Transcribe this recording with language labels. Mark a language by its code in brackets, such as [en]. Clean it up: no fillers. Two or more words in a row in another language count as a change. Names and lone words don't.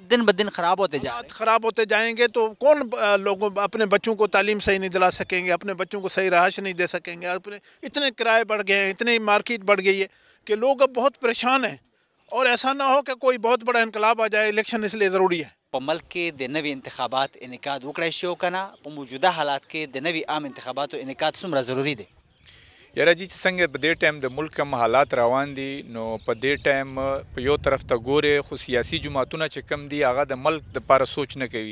[ur] دن بدن خراب ہوتے جائیں گے تو کون لوگوں اپنے بچوں کو تعلیم صحیح نہیں دلا سکیں گے, اپنے بچوں کو صحیح رہائش نہیں دے سکیں گے. اتنے کرائے بڑھ گئے ہیں, اتنی مارکیٹ بڑھ گئی ہے کہ لوگ اب بہت پریشان ہیں. اور ایسا نہ ہو کہ کوئی بہت بڑا انقلاب آ جائے. الیکشن اس لیے ضروری ہے. [ps] په ملک کې د نوي انتخابات انعقاد وکړای شي او کنه په موجوده حالات کې د نوي عام انتخاباتو انعقاد څومره ضروری دی؟ یاره جی چې څنګه په دې ټایم د ملک کم حالات روان دي نو په دې ټایم په یو طرف ته ګورې خو سیاسي جماعتونه چې کم دي هغه د ملک دپاره سوچ نه کوي.